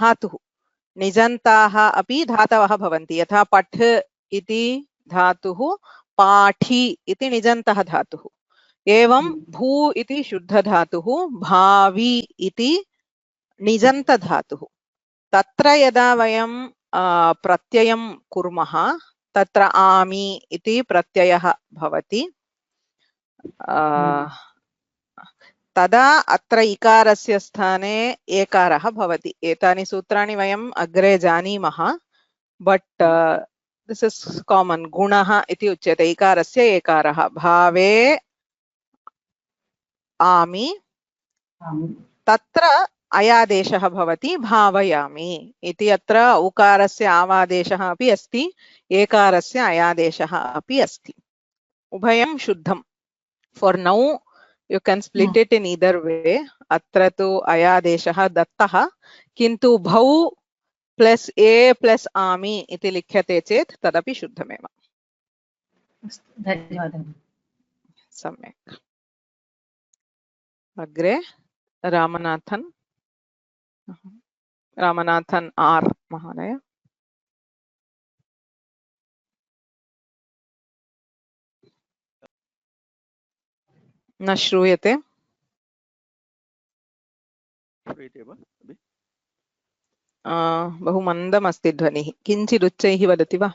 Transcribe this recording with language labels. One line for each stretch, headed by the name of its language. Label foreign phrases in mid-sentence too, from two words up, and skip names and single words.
Sanskrit: धातुः, निजन्ताः अपि धातवः भवन्ति यथा पठ इति धातुः पाठी इति निजन्तः धातुः एवं भू इति शुद्धधातुः भावी इति निजन्तधातुः तत्र यदा वयं प्रत्ययं कुर्मः तत्र आमि इति प्रत्ययः भवति तदा अत्र इकारस्य स्थाने एकारः भवति एतानि सूत्राणि वयम् अग्रे जानीमः
English: But this is common
Sanskrit: गुणः इति उच्यते इकारस्य एकारः भावे आमि तत्र अयादेशः भवति भावयामि इति अत्र उकारस्य आवादेशः अपि अस्ति एकारस्य अयादेशः अपि अस्ति उभयं शुद्धं
English: for now you can split it in either way
Sanskrit: अत्र तु अयादेशः दत्तः किन्तु भौ प्लस अ प्लस आमि इति लिख्यते चेत् तदपि शुद्धमेव धन्यवादः सम्यक् अग्रे रामनाथन R महोदय न श्रूयते बहु मन्दम् अस्ति ध्वनिः किञ्चित् उच्चैः वदति वा